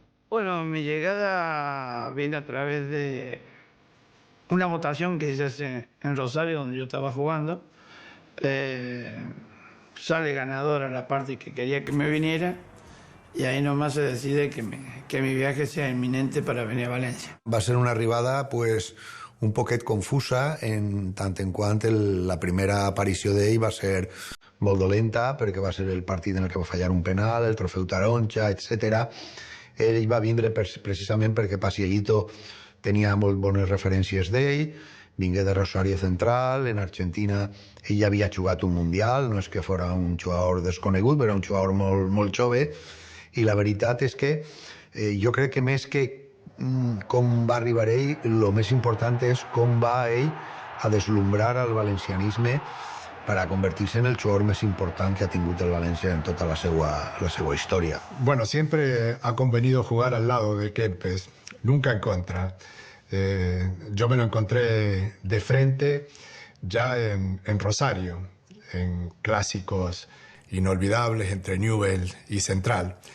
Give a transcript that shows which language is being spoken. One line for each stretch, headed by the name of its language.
Spanish: Bueno, mi llegada viene a través de una votación que se hace en Rosario, donde yo estaba jugando. Sale ganadora la parte que quería que me viniera, y ahí nomás se decide que mi viaje sea inminente para venir a Valencia.
Catalan: Va ser una arribada pues, un poquet confusa, en tant en quant la primera aparició d'ell va ser molt dolenta, perquè va ser el partit en el que va fallar un penal, el trofeu taronja, etc. Ell va vindre precisament perquè Passeguito tenia molt bones referències d'ell, vingué de Rosario Central, en Argentina ell ja havia jugat un Mundial, no és que fos un jugador desconegut, però era un jugador molt jove, i la veritat és que jo crec que més que com va arribar ell, el més important és com va ell a deslumbrar al valencianisme
Spanish: para convertirse en el jugador más importante que ha tenido el Valencia en toda la segua historia. Bueno, siempre ha convenido jugar al lado de Kempes, nunca en contra. Yo me lo encontré de frente ya en Rosario, en clásicos inolvidables entre Newell's y Central.